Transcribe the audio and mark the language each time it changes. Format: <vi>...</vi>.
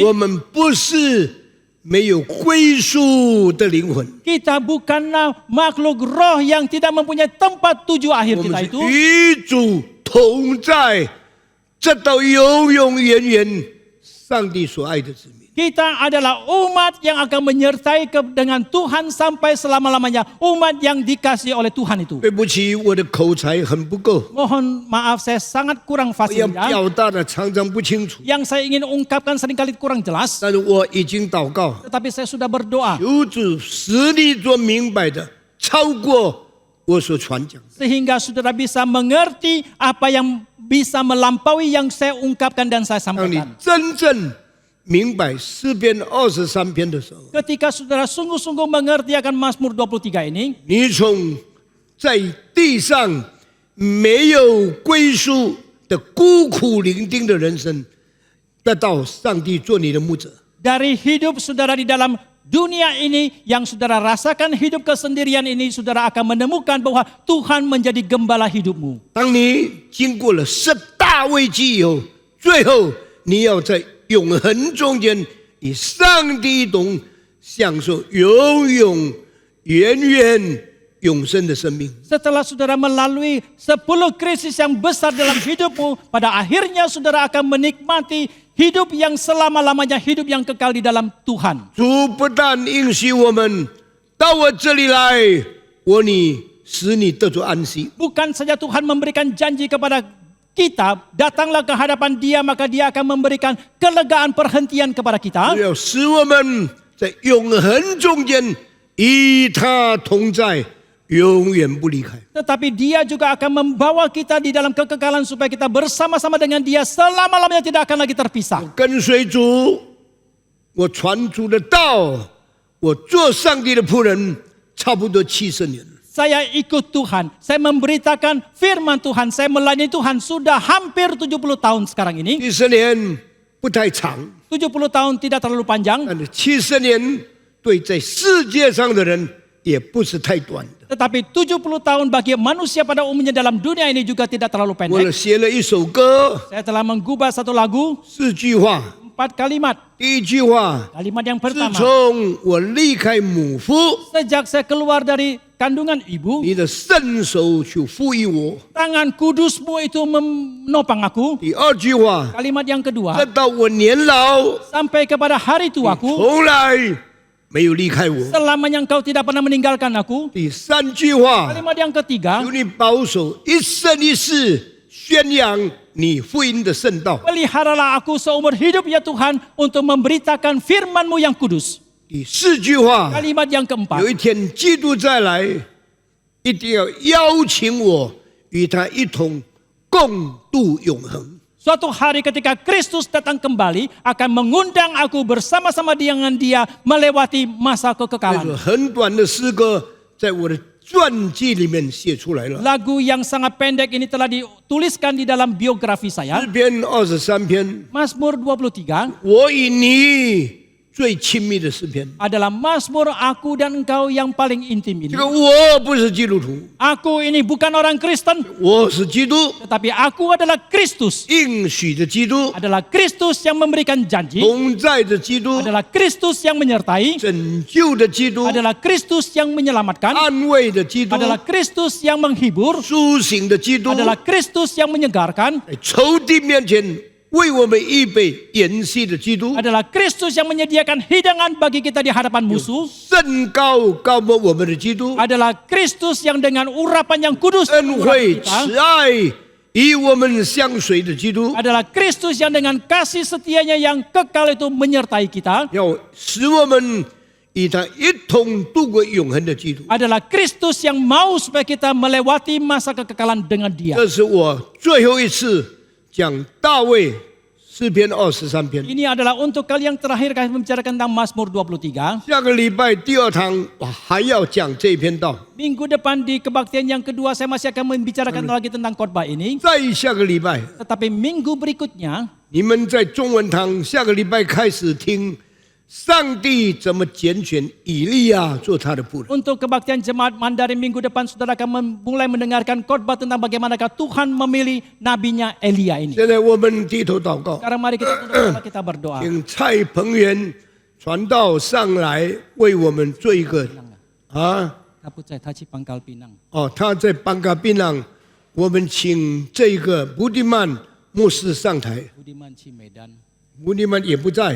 <zh>我们不是没有归属的灵魂，</zh> <id>Kita bukanlah makhluk roh yang tidak mempunyai tempat tuju akhir kita</id> <zh>们</zh> <id>itu.</id> <zh>是与主同在，直到永永远远。上帝所爱的子民，</zh> <id>Kita adalah umat yang akan menyertai dengan Tuhan sampai selama-lamanya. Umat yang dikasihi oleh Tuhan itu.</id> <zh>对不起，我的口才很不够，</zh> <id>Mohon maaf saya sangat kurang</id> <zh>我要</zh> <id>fasih.</id> <zh>表达的常常不清楚。</zh> <id>Yang saya ingin ungkapkan seringkali kurang jelas.</id> <zh>但是我已经祷告，</zh> <id>Tetapi saya sudah berdoa.</id> <zh>求主使你所明白的超过我所传讲的。</zh> <id>Sehingga saudara bisa mengerti apa yang bisa melampaui yang saya ungkapkan dan saya</id> <zh>当你</zh> <id>sampaikan.</id> <zh>真正明白诗篇23篇的时候，</zh> <id>Ketika saudara sungguh-sungguh mengerti akan Mazmur 23 ini,</id> <zh>你从在地上没有归属的孤苦伶仃的人生，得到上帝做你的牧者。</zh> <id>dari hidup saudara di dalam dunia ini yang saudara rasakan hidup kesendirian ini, saudara akan menemukan bahwa Tuhan menjadi gembala hidupmu.</id> <zh>当你经过了10大危机以后，最后你要在永恒中间与上帝一同享受永永远远永生的生命。</zh> <id>Setelah saudara melalui 10 krisis yang besar dalam hidupmu, pada akhirnya saudara akan menikmati hidup yang selama-lamanya, hidup yang kekal di dalam Tuhan.</id> <zh>主不但应许我们到我这里来，我使你得着安息。</zh> <id>Bukan saja Tuhan memberikan janji kepada kita, datanglah ke hadapan Dia, maka Dia akan memberikan kelegaan perhentian kepada kita.</id> <zh>要使我们在永恒中间与他同在，永远不离开。</zh> <id>Tetapi Dia juga akan membawa kita di dalam kekekalan supaya kita bersama-sama dengan Dia selama-lamanya tidak akan lagi terpisah.</id> <zh>跟随主，我传主的道，我做上帝的仆人，差不多70年了。</zh> <id>saya ikut Tuhan. Saya memberitakan firman Tuhan. Saya melayani Tuhan sudah hampir 70 tahun sekarang ini.</id> <zh>70年不太长，</zh> <id>70 tahun tidak terlalu panjang.</id> <zh>但是70年对在世界上的人也不是太短的。</zh> <id>Tetapi 70 tahun bagi manusia pada umumnya dalam dunia ini juga tidak terlalu</id> <zh>我</zh> <id>pendek.</id> <zh>写了一首歌，</zh> <id>Saya telah menggubah satu lagu,</id> <zh>4句话。</zh> <id>4 kalimat.</id> <zh>第一句话，</zh> <id>Kalimat yang</id> <zh>自</zh> <id>pertama,</id> <zh>从我离开母腹，</zh> <id>sejak saya keluar dari kandungan ibu,</id> <zh>你的圣手去赋予我。</zh> <id>tangan kudusmu itu menopang aku.</id> <zh>第二句话，</zh> <id>Kalimat yang</id> <zh>直</zh> <id>kedua,</id> <zh>到我年老，</zh> <id>sampai kepada hari tuaku,</id> <zh>从来没有离开我。</zh> <id>selamanya engkau tidak pernah meninggalkan aku.</id> <zh>第三句话，</zh> <id>Kalimat yang ketiga,</id> <zh>求你保守一生一世宣扬你福音的圣道。</zh> <id>peliharalah aku seumur hidup ya Tuhan untuk memberitakan firman-Mu yang kudus.</id> <zh>第四句话，</zh> <id>Kalimat yang</id> <zh>有</zh> <id>keempat,</id> <zh>一天基督再来，一定要邀请我与他一同共度永恒。</zh> <id>suatu hari ketika Kristus datang kembali akan mengundang aku bersama-sama dengan Dia melewati masa</id> <zh>这</zh> <id>kekekalan.</id> <zh>首很短的诗歌，在我的传记里面写出来了。</zh> <id>Lagu yang sangat pendek ini telah dituliskan di dalam biografi saya.</id> <zh>诗篇23篇，</zh> <id>Mazmur 23</id> <zh>我与你最亲密的诗篇。</zh> <id>adalah Mazmur aku dan engkau yang paling intim ini.</id> <zh>这个我不是基督徒，</zh> <id>Aku ini bukan orang Kristen,</id> <zh>我是基督，</zh> <id>tetapi aku adalah Kristus.</id> <zh>应许的基督，</zh> <id>Adalah Kristus yang memberikan janji,</id> <zh>同在的基督，</zh> <id>adalah Kristus yang menyertai,</id> <zh>拯救的基督，</zh> <id>adalah Kristus yang menyelamatkan,</id> <zh>安慰的基督，</zh> <id>adalah Kristus yang menghibur,</id> <zh>苏醒的基督，</zh> <id>adalah Kristus yang menyegarkan,</id> <zh>在仇敌面前为我们预备筵席的基督，</zh> <id>adalah Kristus yang menyediakan hidangan bagi kita di hadapan musuh,</id> <zh>甚高高摩我们的基督，</zh> <id>adalah Kristus yang dengan urapan yang kudus</id> <zh>恩惠</zh> <id>mengurapi kita,</id> <zh>慈爱与我们相随的基督，</zh> <id>adalah Kristus yang dengan kasih setianya yang kekal itu menyertai kita,</id> <zh>要使我们与他一同度过永恒的基督。</zh> <id>adalah Kristus yang mau supaya kita melewati masa kekekalan dengan Dia.</id> <zh>这是我最后一次讲大卫诗篇23篇。</zh> <id>Ini adalah untuk kali yang terakhir kami membicarakan tentang Mazmur 23.</id> <zh>下个礼拜第二堂我还要讲这一篇道，</zh> <id>Minggu depan di kebaktian yang kedua saya masih akan membicarakan lagi tentang khotbah ini.</id> <zh>再下个礼拜</zh> <id>Tetapi minggu berikutnya</id> <zh>你们在中文堂下个礼拜开始听上帝怎么拣选以利亚做他的仆人。</zh> <id>untuk kebaktian jemaat Mandarin minggu depan saudara akan mulai mendengarkan khotbah tentang bagaimanakah Tuhan memilih nabinya Elia ini.</id> <zh>现在我们低头祷告，</zh> <id>Sekarang mari kita tunduk kepala, kita berdoa.</id> <zh>请蔡鹏元传道上来为我们做一个啊 Kaput saya Taci Pangkal Pinang. 哦，他在邦嘎槟榔，我们请这个布迪曼牧师上台，</zh> <id>Budiman Cimedan,</id> <zh>布迪曼也不在</zh>